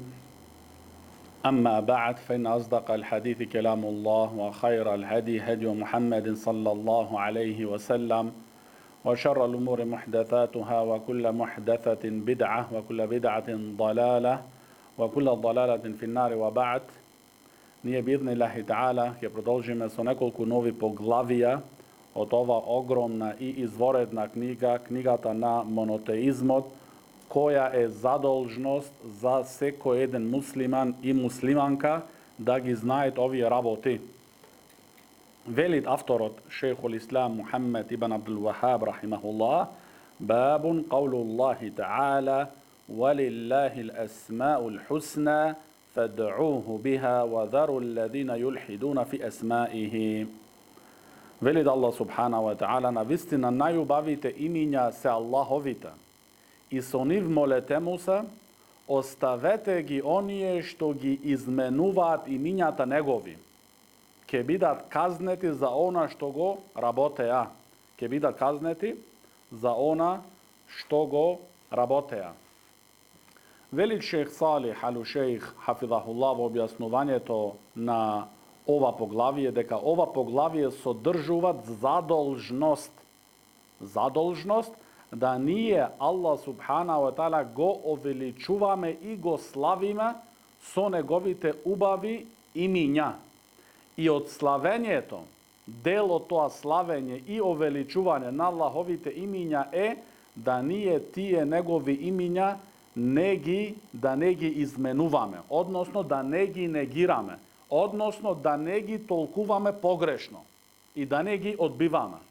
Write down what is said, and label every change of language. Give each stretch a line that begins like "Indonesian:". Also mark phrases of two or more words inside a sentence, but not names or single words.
Arabic: أما بعد فإن أصدق الحديث كلام الله وخير الهدي هدي محمد صلى الله عليه وسلم وشر الأمور محدثاتها وكل محدثة بدعة وكل بدعة ضلالة وكل ضلالة في النار وبعد.
Macedonian: Nije
Arabic: بإذن الله تعالى
Macedonian: je продолжиме со неколку нови поглавија од ова огромна и изворедна книга, книгата на монотеизмот, која е задолжност за секој еден муслиман и муслиманка да ги знаат овие работи. Велит авторот
Arabic: شيخ الإسلام محمد بن عبد الوهاب رحمه الله باب قول الله تعالى ولله الأسماء الحسنى فادعوه بها وذروا الذين يلحدون في أسمائه.
Macedonian: Велит
Arabic: الله سبحانه وتعالى:
Macedonian: навистина најубавите имиња се Аллаховите и со нив молете му се, оставете ги оние што ги изменуваат имињата негови. Ке бидат казнети за она што го работеа. Ке бидат казнети за она што го работеа. Велит шейх Салих ал-Шейх хафизахуллах во објаснувањето на ова поглавие, дека ова поглавие содржуваат задолжност да ние
Arabic: الله سبحانه وتعالى
Macedonian: го увеличуваме и го славиме со неговите убави имиња. И од славењето, дел од тоа славење и увеличување на Аллаховите имиња е да ние тие негови имиња не ги изменуваме, односно да не ги негираме, односно да не ги толкуваме погрешно и да не ги одбиваме.